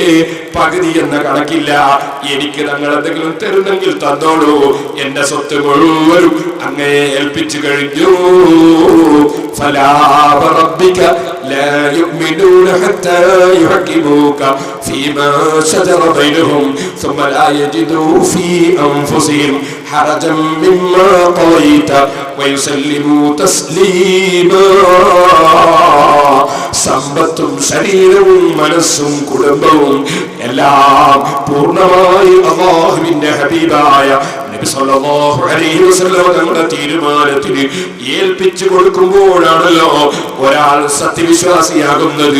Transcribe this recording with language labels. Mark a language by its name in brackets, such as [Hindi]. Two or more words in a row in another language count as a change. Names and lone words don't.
[Malayalam] പകുതി എന്ന കണക്കില്ല. എനിക്ക് തങ്ങൾ എന്തെങ്കിലും തരുന്നെങ്കിൽ തന്നോളൂ. എന്റെ സ്വത്ത് മുഴുവനും അങ്ങേ ഏൽപ്പിച്ചു കഴിഞ്ഞു. [Arabic] فلا وربك لا يؤمنون حتى يحكموك فيما شجر بينهم ثم لا يجدوا في أنفسهم حرجا مما قضيت ويسلموا تسليما. [Malayalam] സമ്പത്തും ശരീരവും മനസ്സും കുടുംബവും എല്ലാം പൂർണ്ണമായി അല്ലാഹുവിന്റെ ഹബീബായ നബി [Arabic] صلى الله عليه وسلم [Malayalam] തങ്ങളുടെ തീരുമാനത്തിന് ഏൽപ്പിച്ചു കൊടുക്കുമ്പോഴാണല്ലോ ഒരാൾ സത്യവിശ്വാസിയാകുന്നത്.